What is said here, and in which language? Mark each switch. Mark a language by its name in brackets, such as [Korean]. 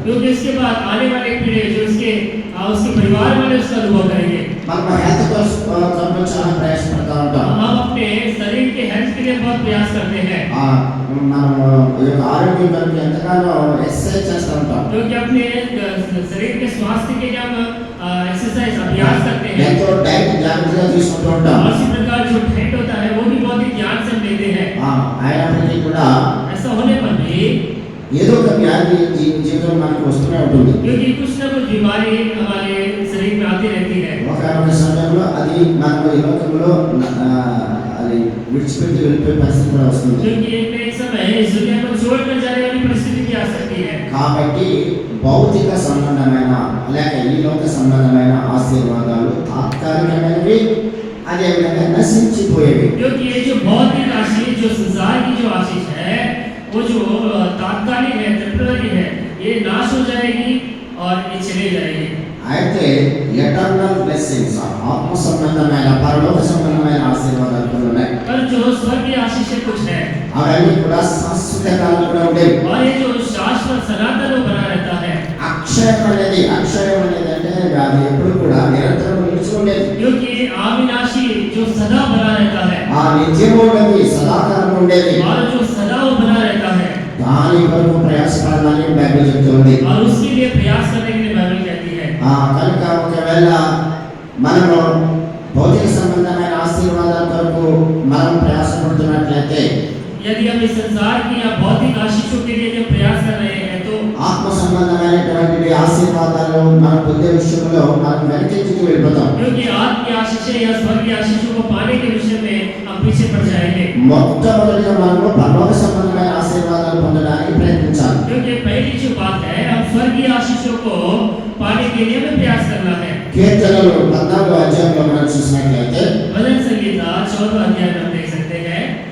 [Hindi] क्योंकि इसके बाद आने वाले पीढ़ी जो उसके परिवार वाले उसका अनुभव करेंगे. [Telugu] మనం హెల్త్ కోసం చాలా ప్రయాసపడతా ఉంటాం. [Hindi] हम अपने शरीर के हेल्थ के लिए बहुत प्रयास करते हैं. [Telugu] మనం ఈ యొక్క ఆరోగ్యం కొరకు ఎంతగానో ఎక్సర్సైజ్ చేస్తూ ఉంటాం. [Hindi] क्योंकि अपने शरीर के स्वास्थ्य के लिए हम एक्सरसाइज अभ्यास करते हैं. [Telugu] ఎంతో డైట్ జాగ్రత్తగా తీసుకుంటూ ఉంటాం. [Hindi] और इसी प्रकार जो डाइट होता है वो भी बहुत ही ध्यान से हम लेते हैं. [Telugu] అయినప్పటికీ కూడా [Hindi] ऐसा होने पर भी [Telugu] ఏదో ఒక వ్యాధి జీవితం మనకు వస్తూనే ఉంటుంది. [Hindi] क्योंकि कुछ न कुछ बीमारी हमारे शरीर में आती रहती है. [Telugu] ఒకనొక సమయంలో అది మనకు ఈ లోకంలో అది విడిచిపెట్టి వెళ్ళిపోయే పరిస్థితి కూడా వస్తుంది. [Hindi] क्योंकि एक समय इस दुनिया को छोड़कर जाने वाली परिस्थिति भी आ सकती है. [Telugu] కాబట్టి భౌతిక సంబంధమైన లేక ఈ లోక సంబంధమైన ఆశీర్వాదాలు తాత్కాలికమైనవి, అదేవిధంగా నశించిపోయేవి. [Hindi] क्योंकि ये जो भौतिक आशीष, जो संसार की जो आशीष है, वो जो तात्कालिक है, टेम्पररी है, ये नाश हो जाएगी और ये चले जाएगी. [Telugu] అయితే ఎటర్నల్ బ్లెస్సింగ్స్, ఆత్మ సంబంధమైన పరలోక సంబంధమైన ఆశీర్వాదాలు కూడా ఉన్నాయి. [Hindi] पर जो स्वर्गीय आशीष कुछ है, [Telugu] అవన్నీ కూడా శాశ్వత కాలం కూడా ఉండేవి. [Hindi] और ये जो शाश्वत सनातन बना रहता है. [Telugu] అక్షయం అనేది అంటే అది ఎప్పుడు కూడా నిరంతరం నిలిచి ఉండేది. [Hindi] क्योंकि अविनाशी जो सदा बना रहता है, [Telugu] ఆ నిత్యమైనది సదాకాలం ఉండేది. [Hindi] और जो सदा वो बना रहता है, [Telugu] దాని కొరకు ప్రయాసపడాలని బైబిల్ చెప్తుంది. [Hindi] और उसके लिए प्रयास करने के लिए बाइबल कहती है. [Telugu] కనుక ఒకవేళ మనము భౌతిక సంబంధమైన ఆశీర్వాదాల కొరకు మనం ప్రయాసపడుతున్నట్లయితే, [Hindi] यदि हम इस संसार की या भौतिक आशीषों के लिए जब प्रयास कर रहे हैं, तो [Telugu] ఆత్మ సంబంధమైనటువంటి ఆశీర్వాదాలు మన పొందే విషయంలో మనం వెనక్కి వెళ్ళిపోతాం. [Hindi] क्योंकि आत्म की आशीषें या स्वर्ग की आशीषों को पाने के विषय में हम पीछे पड़ जाएंगे. [Telugu] మొట్టమొదటిగా మనము పరలోక సంబంధమైన ఆశీర్వాదాలు పొందడానికి ప్రయత్నించాలి. [Hindi] क्योंकि पहली जो बात है, हम स्वर्गीय आशीषों को पाने के लिए हमें प्रयास करना है. [Telugu] కీర్తనలు 14వ అధ్యాయంలో మనం చూసినట్లయితే, [Hindi] भजन संहिता 14वां अध्याय में हम देख सकते हैं.